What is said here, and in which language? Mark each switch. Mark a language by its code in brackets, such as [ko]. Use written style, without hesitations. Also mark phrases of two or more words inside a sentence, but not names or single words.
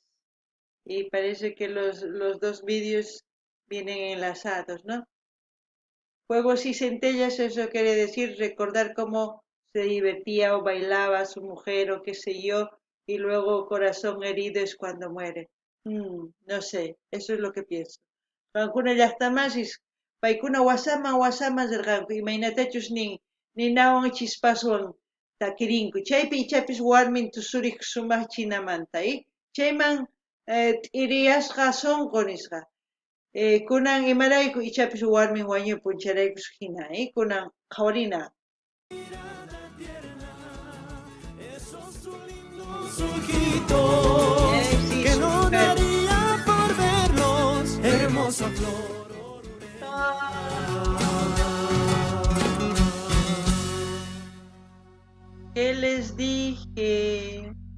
[es] Y parece que los dos vídeos vienen enlazados, ¿no? Fuegos y centellas, eso quiere decir recordar cómo se divertía o bailaba su mujer o qué sé yo, y luego corazón herido es cuando muere. No sé, eso es lo que pienso. [qu] Qankuna llaqtamasis, paykuna wasama zirqanku, imaynatachus ninawan chispaswan takirinku. Chaypi ichapis warmin tusuriq sumaq chinamanta, Chayman t'iriyasqa sunqu nisqa. Kunan imarayku ichapis warmin wañupun charaykush hina, kunan qhawarina. [es] Que no daría por verlos, hermosa flor. ¿Qué les dije?